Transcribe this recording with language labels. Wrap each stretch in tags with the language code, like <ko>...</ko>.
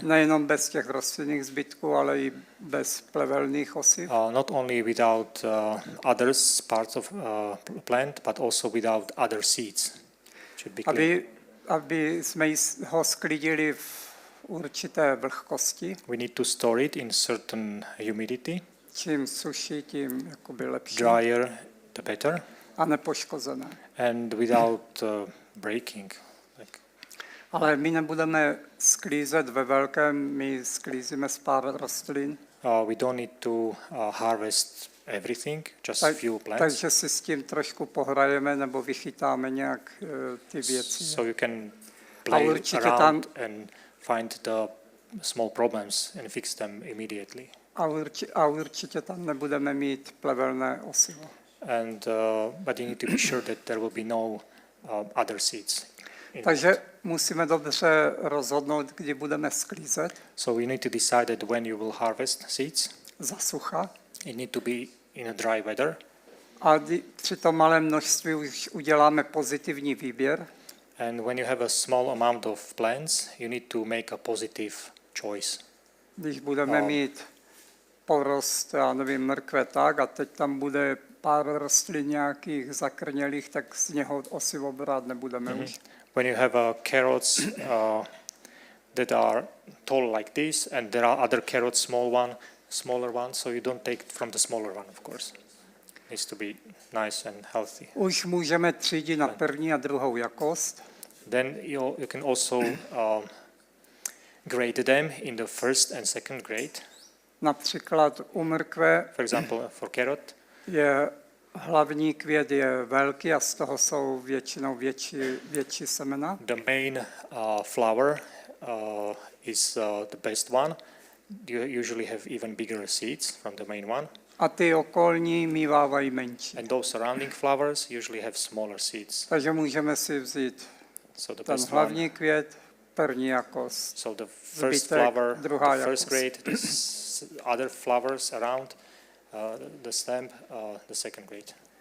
<cs>nejenom bez těch rostlinných zbytků, ale i bez plevelných osiv.</cs> <en>not only without others parts of plant, but also without other seeds. Should be clean.</en> <cs>Aby jsme ho sklidili v určité vlhkosti,</cs> <en>We need to store it in certain humidity.</en> <cs>čím suší, tím jakoby lepší</cs> <en>Drier, the better,</en> <cs>a nepoškozené.</cs> <en>and without breaking. Like,</en> <cs>Ale my nebudeme sklízet ve velkém, my sklízíme z pár rostlin,</cs> <en>we don't need to harvest everything, just a few plants.</en> <cs>takže si s tím trošku pohrajeme nebo vychytáme nějak ty věci.</cs> <en>So you can play</en> <cs>určitě</cs> <en>around and find the small problems and fix them immediately.</en> <cs>A určitě tam nebudeme mít plevelné osivo.</cs> <en>And but you need to be sure that there will be no other seeds.</en> <cs>Takže musíme dobře rozhodnout, kdy budeme sklízet</cs> <en>So you need to decide that when you will harvest seeds.</en> <cs>za sucha.</cs> <en>It need to be in a dry weather.</en> <cs>A při tom malém množství už uděláme pozitivní výběr.</cs> <en>And when you have a small amount of plants, you need to make a positive choice.</en> <cs>Když budeme mít porost, já nevím, mrkve tak, a teď tam bude pár rostlin nějakých zakrnělých, tak z něho osivo brát nebudeme už.</cs> <en>When you have carrots that are tall like this, and there are other carrots, smaller ones, so you don't take from the smaller one, of course. It needs to be nice and healthy.</en> <cs>Už můžeme třídit na první a druhou jakost.</cs> <en>Then you can also grade them in the first and second grade.</en> <cs>Například u mrkve</cs> <en>For example, for carrot,</en> <cs>je hlavní květ je velký a z toho jsou většinou větší semena.</cs> <en>the main flower is the best one. You usually have even bigger seeds from the main one.</en> <cs>A ty okolní mívávají menší.</cs> <en>And those surrounding flowers usually have smaller seeds.</en> <cs>Takže můžeme si vzít</cs> <en>So the</en> <cs>ten</cs> <en>best</en> <cs>hlavní</cs> <en>one,</en> <cs>květ, první jakost,</cs> <en>so the first</en> <cs>zbytek,</cs> <en>flower,</en> <cs>druhá</cs> <en>the first</en> <cs>jakost.</cs> <en>grade, other flowers around the stem, the second grade.</en>